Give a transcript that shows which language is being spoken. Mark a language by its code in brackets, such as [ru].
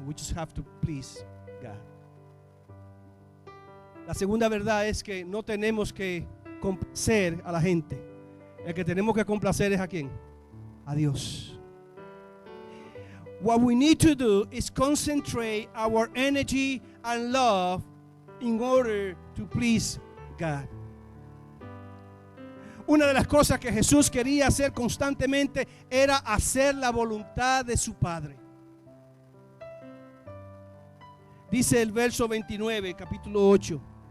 [en] We just have to please God. [es] La segunda verdad es que no tenemos que complacer a la gente. El que tenemos que complacer es ¿a quién? A Dios. [en] What we need to do is concentrate our energy and love in order to please God. [es] Una de las cosas que Jesús quería hacer constantemente era hacer la voluntad de su Padre. Dice el verso 29, capítulo 8.